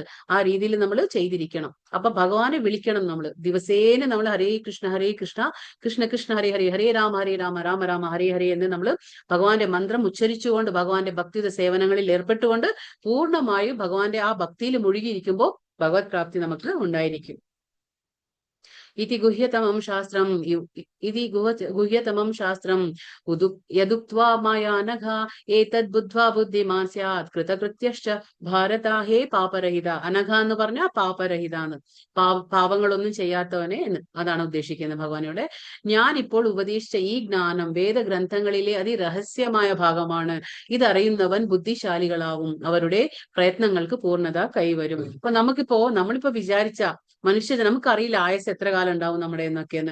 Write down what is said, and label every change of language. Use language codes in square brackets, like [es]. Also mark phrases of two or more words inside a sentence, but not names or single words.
[ml] ആ രീതിയിൽ നമ്മൾ ചെയ്തിരിക്കണം. അപ്പൊ ഭഗവാനെ വിളിക്കണം. നമ്മൾ ദിവസേന നമ്മൾ [sa] ഹരേ കൃഷ്ണ കൃഷ്ണ കൃഷ്ണ ഹരേ ഹരേ, ഹരേ രാമ രാമ രാമ ഹരേ ഹരേ [ml] എന്ന് നമ്മൾ ഭഗവാന്റെ മന്ത്രം ഉച്ചരിച്ചുകൊണ്ട് ഭഗവാന്റെ ഭക്തിയുടെ സേവനങ്ങളിൽ ഏർപ്പെട്ടുകൊണ്ട് പൂർണ്ണമായും ഭഗവാന്റെ ആ ഭക്തിയിൽ മുഴുകിയിരിക്കുമ്പോൾ ഭഗവത് പ്രാപ്തി നമുക്ക് ഉണ്ടായിരിക്കും. [sa] इति गुह्यतमं शास्त्रं यदुक्त्वा माया नघा एतद् बुद्ध्वा बुद्धिमान् स्यात् कृतकृत्यश्च ഭാരത ഹേ പാപരഹിത. [ml] അനഘ എന്ന് പറഞ്ഞാൽ പാപരഹിത എന്ന്. പാപങ്ങളൊന്നും ചെയ്യാത്തവനെ എന്ന് അതാണ് ഉദ്ദേശിക്കുന്നത് ഭഗവാനോടെ. ഞാൻ ഇപ്പോൾ ഉപദേശിച്ച ഈ ജ്ഞാനം വേദഗ്രന്ഥങ്ങളിലെ അതിരഹസ്യമായ ഭാഗമാണ്. ഇതറിയുന്നവൻ ബുദ്ധിശാലികളാവും. അവരുടെ പ്രയത്നങ്ങൾക്ക് പൂർണ്ണത കൈവരും. ഇപ്പൊ നമ്മളിപ്പോ വിചാരിച്ച നമുക്കറിയില്ല ആയുസ് എത്ര കാലം ഉണ്ടാവും നമ്മുടെ എന്നൊക്കെയെന്ന്.